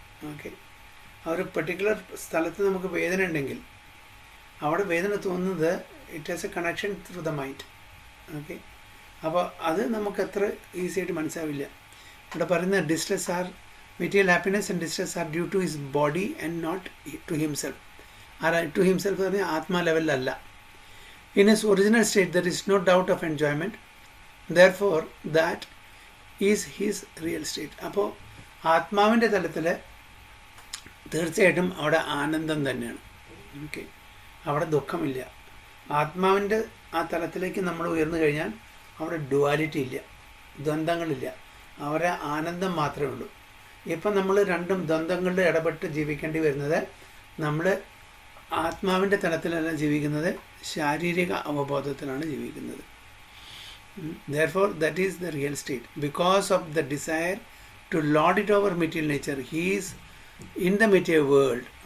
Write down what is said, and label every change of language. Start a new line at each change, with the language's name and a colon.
Malayalam: Okay, ആ ഒരു particular സ്ഥലത്ത് നമുക്ക് വേദന ഉണ്ടെങ്കിൽ അവിടെ വേദന തോന്നുന്നത്
English: It has a connection through the mind.
Malayalam: Okay, അപ്പോൾ അത് നമുക്ക് അത്ര ഈസി ആയിട്ട് മനസ്സിലാവില്ല. ഇവിടെ പറയുന്ന
English: Distress are material happiness and distress are due to his body and not to himself. To himself
Malayalam: എന്ന് പറഞ്ഞാൽ ആത്മാ ലെവലിലല്ല.
English: In his original state, there is no doubt of enjoyment. Therefore, that is his real state.
Malayalam: അപ്പോൾ ആത്മാവിൻ്റെ തലത്തിൽ തീർച്ചയായിട്ടും അവിടെ ആനന്ദം തന്നെയാണ്. ഓക്കെ, അവിടെ ദുഃഖമില്ല. ആത്മാവിൻ്റെ ആ തലത്തിലേക്ക് നമ്മൾ ഉയർന്നു കഴിഞ്ഞാൽ അവിടെ ഡുവാലിറ്റി ഇല്ല, ദ്വന്ദ്ങ്ങളില്ല, അവിടെ ആനന്ദം മാത്രമേ ഉള്ളൂ. ഇപ്പം നമ്മൾ രണ്ടും ദ്വന്ദ്ങ്ങളിൽ ഇടപെട്ട് ജീവിക്കേണ്ടി വരുന്നത് നമ്മൾ ആത്മാവിൻ്റെ തലത്തിലല്ല ജീവിക്കുന്നത്, ശാരീരിക അവബോധത്തിലാണ് ജീവിക്കുന്നത്.
English: Therefore, that is the real state. Because of the desire to lord it over material nature, he is in the material world.